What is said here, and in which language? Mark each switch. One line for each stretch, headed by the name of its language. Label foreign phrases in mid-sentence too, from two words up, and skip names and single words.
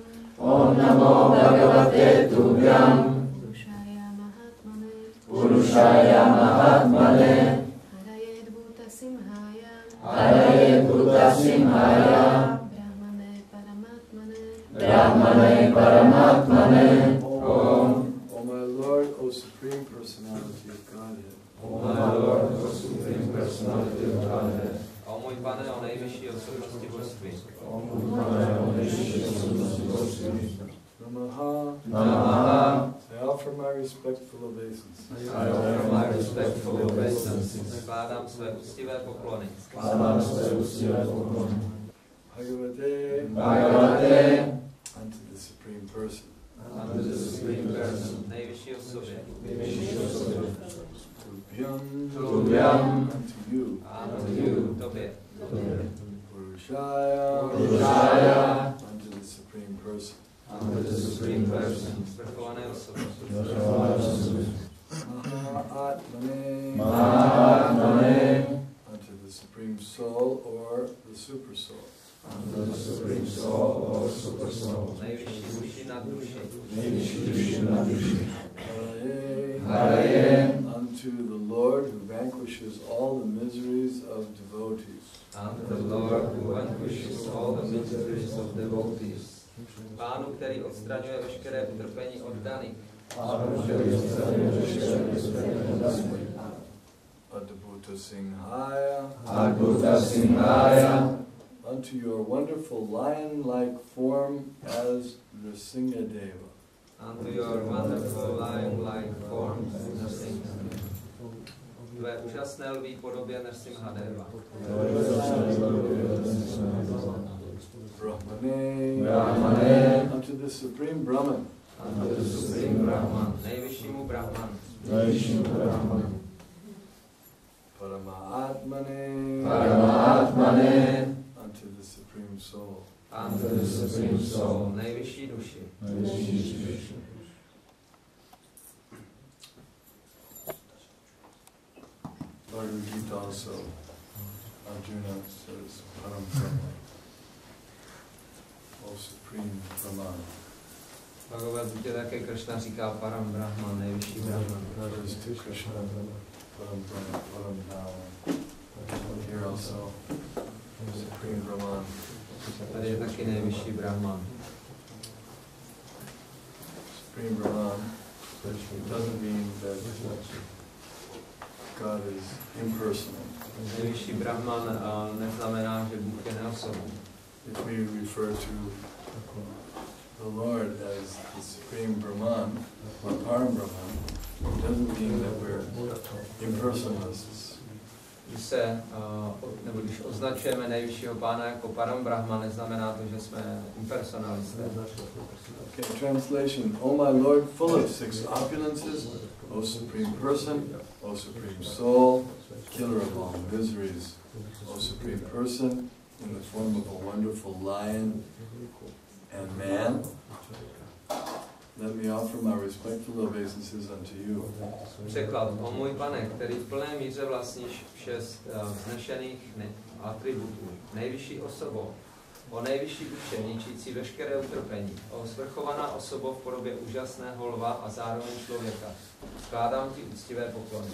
Sanskrit: ॐ नमो भगवते तुभ्यम् पुरुषाय महात्मने पुरुषाय महात्मने अरयेद् भूत सिंहाय अरयेद् भूत सिंहाय ब्रह्मणे परमात्मने ब्रह्मणे परमात्मने
English: O my Lord, O Supreme Personality of Godhead, O my Lord, O Supreme Personality of Godhead,
Czech: O můj Pane, o nejvyšší osobnosti božství. O můj Pane, o nejvyšší osobnosti božství,
Sanskrit: Namaha, Namaha,
English: I offer my respectful obeisance. I offer my respectful obeisance.
Czech: Skládám své úctivé poklony. Skládám své úctivé poklony.
Sanskrit: Bhagavate, Bhagavate,
English: unto the Supreme Person. unto the Supreme Person,
Czech: Nejvyšší osobě. nejvyšší osobě,
Sanskrit: Tubhyam, Tubhyam,
English: unto you.
Czech: A to tobě.
Sanskrit: Purushaya, Purushaya,
English: unto the Supreme Person. unto the Supreme Person,
Czech: Svrchované osobě. vrcholné osobě,
Sanskrit: Mahatmane, Mahatmane,
English: unto the Supreme Soul or the Super Soul. unto the Supreme Soul or Super Soul,
Czech: Nejvyšší duši nad duši. nejvyšší duši na duši,
Sanskrit: Haraye, Haraye,
English: unto the Lord who vanquishes all the miseries of devotees. And the Lord who vanquishes all the miseries of devotees.
Czech: Pánu, který odstraňuje veškeré utrpení oddaných.
Sanskrit: अद्भुत सिंहाय, अद्भुत सिंहाय,
English: unto your wonderful lion-like form as Nrsingadeva. And to your wonderful lion-like form, Nrsimha.
Czech: Tvé úžasné lví podobě Nrsimhadeva.
Sanskrit: Brahmane, Brahmane,
English: unto the Supreme Brahman. unto the Supreme Brahman,
Czech: Nejvyššímu Brahmanu. nejvyššímu Brahman,
Sanskrit: Paramaatmane, Paramatmane,
English: unto the Supreme Soul. And unto the Supreme Soul,
Czech: nejvyšší duši. nejvyšší duši.
English: Bhagavad Gita also, Arjuna says,
Sanskrit: परम ब्रह्म,
English: O Supreme Brahman.
Czech: Bhagavad Gita také Krishna říká
Sanskrit: परम ब्रह्मन्,
Czech: nejvyšší Brahman.
English: Refers to Krishna,
Sanskrit: परम ब्रह्म, परम ब्रह्मन्.
English: Here also, Supreme Brahman.
Czech: Tady je taky nejvyšší Brahman.
English: Supreme Brahman, it doesn't mean that God is impersonal.
Czech: Nejvyšší Brahman neznamená, že Bůh je neosobný.
English: If we refer to the Lord as the Supreme Brahman, or
Sanskrit: परम ब्रह्मन्,
English: it doesn't mean that we're impersonalists.
Czech: Když označujeme nejvyššího pána jako
Sanskrit: परम ब्रह्मन्,
Czech: neznamená to, že jsme impersonalisté.
English: Okay, translation. O my Lord, full of six opulences, O Supreme Person, O Supreme Soul, Killer of all miseries, O Supreme Person, in the form of a wonderful lion and man, Let me offer my respectful obeisances unto you.
Czech: Překlad: O můj Pane, který v plné míře vlastníš vše vznešených atributů, nejvyšší osobou, o nejvyšší duše, ničící veškeré utrpení, o svrchovaná osoba v podobě úžasného lva a zároveň člověka, skládám ti úctivé poklony.